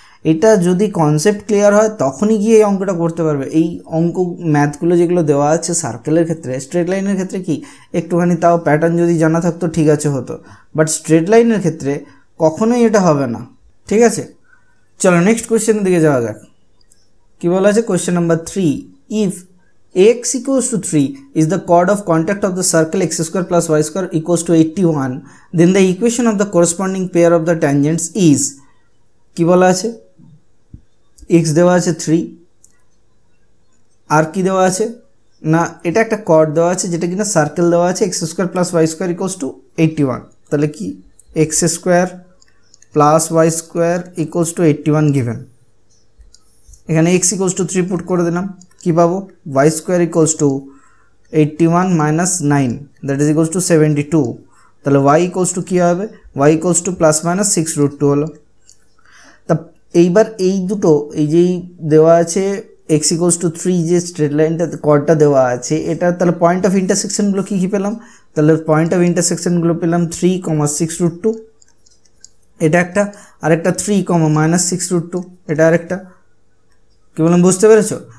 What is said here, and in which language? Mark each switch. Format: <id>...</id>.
<bn>এটা যদি concept clear হয় তখনই গিয়ে এই অঙ্কটা করতে পারবে। এই অঙ্ক ম্যাথগুলো যেগুলো দেওয়া আছে সার্কেলের ক্ষেত্রে, স্ট্রেট লাইনের ক্ষেত্রে কি একটুখানি তাও প্যাটার্ন যদি জানা থাকতো ঠিক আছে হতো, বাট স্ট্রেট লাইনের ক্ষেত্রে কখনোই এটা হবে না। ঠিক আছে, চলো নেক্সট কোয়েশ্চেনের দিকে যাওয়া যাক। কি বলা আছে question number 3,</bn> <en>if ax equals to 3 is the chord of contact of the circle x square plus y square equals to 81, then the equation of the corresponding pair of the tangents is</en> <bn>কি বলা আছে x দেওয়া আছে</bn> <en>3 আর কি দেওয়া আছে না এটা একটা কর্ড দেওয়া আছে যেটা কিনা সার্কেল দেওয়া আছে x square plus y square equals to 81।</en> <bn>তাহলে কি</bn> <en>x square plus y square equals to 81 given।</en> <bn>এখানে x ইকুয়ালস টু 3 পুট করে দিলাম, কি পাবো y square equals to 81 minus 9 that is equals to 72। তাহলে y ইকুয়ালস টু কী হবে, y equals to plus minus 6√2 হলো। তা এইবার এই দুটো এই যেই দেওয়া আছে x ইকুয়ালস টু 3 যে স্ট্রেট লাইনটা কর্ডটা দেওয়া আছে, এটা তাহলে পয়েন্ট অফ ইন্টারসেকশনগুলো কী কী পেলাম, তাহলে পয়েন্ট অফ ইন্টারসেকশনগুলো পেলাম 3, 6√2 এটা একটা, আরেকটা 3, মাইনাস 6√2 এটা আরেকটা। কী বললাম বুঝতে পেরেছো?</bn>